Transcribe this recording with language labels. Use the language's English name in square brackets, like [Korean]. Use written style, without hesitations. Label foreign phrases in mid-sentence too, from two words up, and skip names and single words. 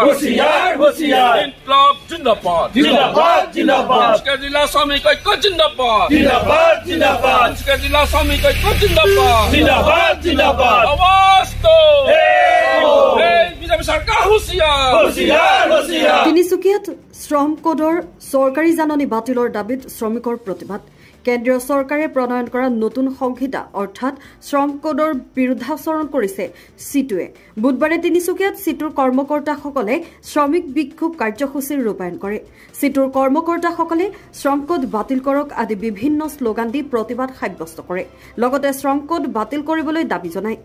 [Hindi] होशियार होशियार इनकलाब जिंदाबाद जिंदाबाद जिंदाबाद जिला श्रमिक ऐक्य जिंदाबाद जिंदाबाद जिंदाबाद जिला श्रमिक ऐक्य जिंदाबाद जिंदाबाद जिंदाबाद आवाज दो बीजेपी सरकार होशियार होशियार होशियार [Assamese] তিনিচুকীয়াত শ্ৰম কোডৰ চৰকাৰী জাননী বাতিলৰ দাবীত শ্ৰমিকৰ প্ৰতিবাদ কেন্দ্ৰীয় চৰকাৰে প্ৰণয়ন কৰা নতুন সংহিতা অৰ্থাৎ শ্ৰম কোডৰ বিৰুদ্ধাচৰণ কৰিছে সিটুৱে বুধবাৰে তিনিচুকীয়াত সিটুৰ কৰ্মকৰ্তাসকলে শ্ৰমিক বিক্ষোভ কাৰ্যসূচীৰ ৰূপায়ণ কৰে সিটুৰ কৰ্মকৰ্তাসকলে শ্ৰম কোড বাতিল কৰক আদি বিভিন্ন স্লোগান দি প্ৰতিবাদ সাব্যস্ত কৰে লগতে শ্ৰম কোড বাতিল কৰিবলৈ দাবী জনায়